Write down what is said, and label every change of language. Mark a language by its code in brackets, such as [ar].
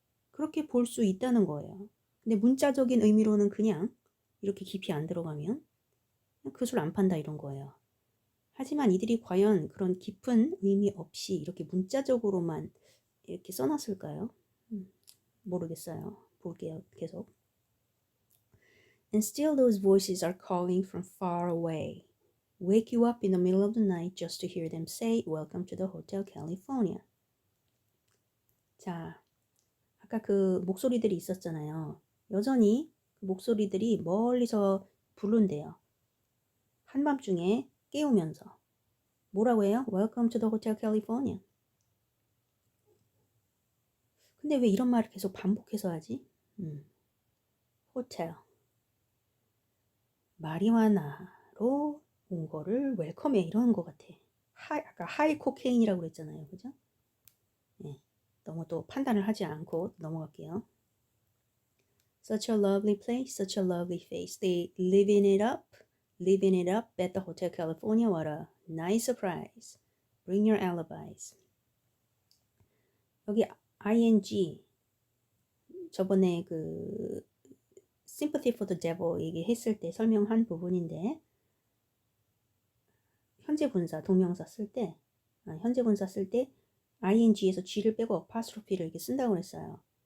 [ko] 그렇게 볼 수 있다는 거예요. 근데 문자적인 의미로는 그냥 이렇게 깊이 안 들어가면 그 술 안 판다 이런 거예요. 하지만 이들이 과연 그런 깊은 의미 없이 이렇게 문자적으로만 이렇게 써놨을까요? 모르겠어요. 볼게요. 계속. [en] And still those voices are calling from far away. Wake you up in the middle of the night just to hear them say, Welcome to the Hotel California. [ko] 자, 아까 그 목소리들이 있었잖아요. 여전히 그 목소리들이 멀리서 부른대요. 한밤중에 깨우면서. 뭐라고 해요? [en] Welcome to the Hotel California. [ko] 근데 왜 이런 말을 계속 반복해서 하지? 호텔. 마리화나로 온 거를 웰컴해 이런 거 같아. 아까 하이 코케인이라고 그랬잖아요. 그죠? 네. 너무 또 판단을 하지 않고 넘어갈게요. [en] Such a lovely place, such a lovely face. They living it up at the Hotel California. What a nice surprise. Bring your alibis. [ko] 여기 ing 저번에 그 Sympathy for the Devil 얘기했을 때 설명한 부분인데 현재 분사 동명사 쓸 때 현재 분사 쓸 때 ing에서 g를 빼고 apostrophe를 이렇게 쓴다고 그랬어요.